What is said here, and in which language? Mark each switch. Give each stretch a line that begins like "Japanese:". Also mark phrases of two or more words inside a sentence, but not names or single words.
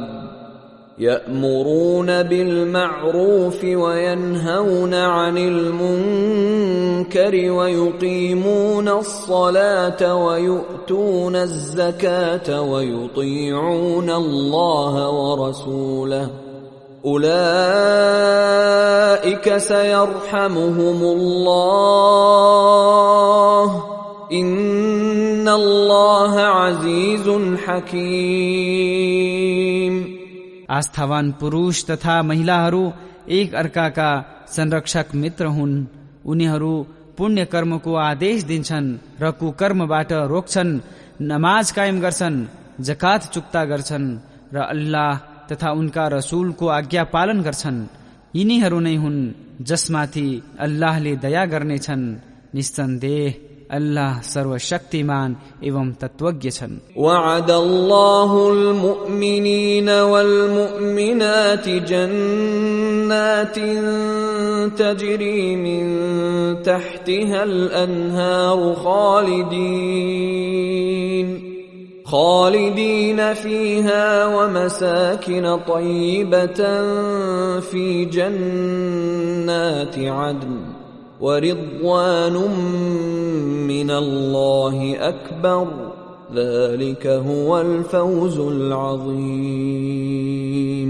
Arabic: يأمرون بالمعروف وينهون عن المنكر ويقيمون الصلاة ويؤتون الزكاة ويطيعون الله ورسوله أولئك سيرحمهم الله إن الله عزيز حكيم.
Nepali: आस्थावान पुरुष तथा महिलाहरू एक अर्काका संरक्षक मित्र हुन्। उनीहरू पुण्य कर्मको आदेश दिन्छन् र कुकर्मबाट रोक्छन्, नमाज कायम गर्छन्, जकात चुक्ता गर्छन् र अल्लाह तथा उनका रसूलको आज्ञा पालन गर्छन्। यिनीहरू नै हुन् जसमाथि अल्लाहले दया गर्नेछन्। निस्सन्देह अल्लाह सर्वशक्तिमान एवं तत्वज्ञ छन्।
Arabic: وعد الله المؤمنين والمؤمنات جنات تجري من تحتها الأنهار خالدين فيها ومساكن طيبة في جنات عدن ورضوان من الله أكبر ذلك هو الفوز العظيم.